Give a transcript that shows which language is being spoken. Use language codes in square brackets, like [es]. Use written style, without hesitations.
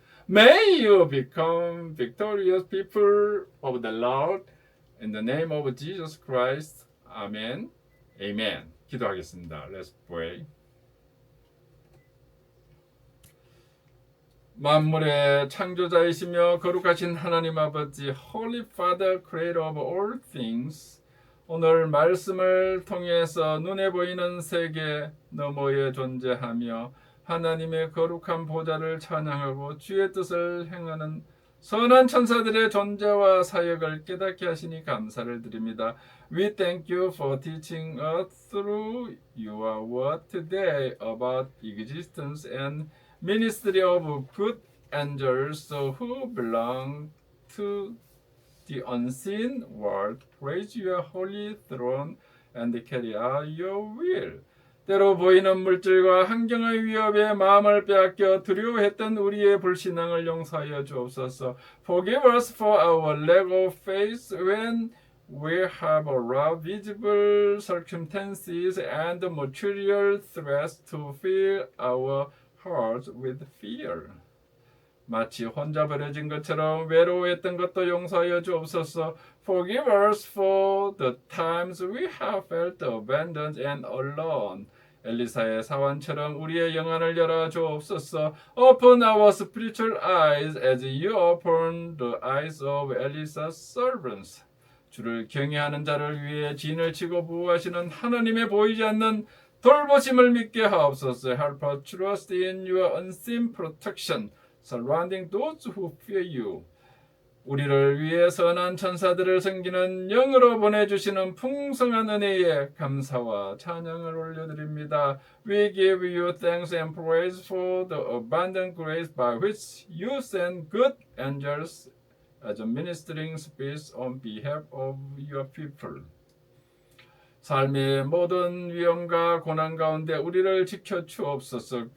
[en] May you become victorious people of the Lord. In the name of Jesus Christ. Amen. Amen. [ko] 기도하겠습니다. [en] Let's pray. [ko] 만물의 창조자이시며 거룩하신 하나님 아버지, [en] Holy Father, Creator of all things, [ko] 오늘 말씀을 통해서 눈에 보이는 세계 너머에 존재하며 하나님의 거룩한 보좌를 찬양하고 주의 뜻을 행하는 선한 천사들의 존재와 사역을 깨닫게 하시니 감사를 드립니다. [en] We thank you for teaching us through your word today about existence and ministry of good angels who belong to the unseen world. Praise your holy throne and carry out your will. [ko] 때로 보이는 물질과 환경의 위협에 마음을 빼앗겨 두려워했던 우리의 불신앙을 용서하여 주옵소서. [en] Forgive us for our lack of faith when we have allowed visible circumstances and material threats to fill our hearts with fear. [ko] 마치 혼자 버려진 것처럼 외로워했던 것도 용서하여 주옵소서. [en] Forgive us for the times we have felt abandoned and alone. [ko] 엘리사의 사환처럼 우리의 영안을 열어 주옵소서. [en] Open our spiritual eyes as you open the eyes of Elisa's servants. [ko] 주를 경외하는 자를 위해 진을 치고 보호하시는 하나님의 보이지 않는 돌보심을 믿게 하옵소서. [en] Help us trust in your unseen protection surrounding those who fear you. [ko] 우리를 위해 선한 천사들을 섬기는 영으로 보내주시는 풍성한 은혜에 감사와 찬양을 올려드립니다. [en] We give you thanks and praise for the abundant grace by which you send good angels as a ministering spirits on behalf of your people. [ko] 삶의 모든 위험과 고난 가운데 우리를 지켜 주옵소서.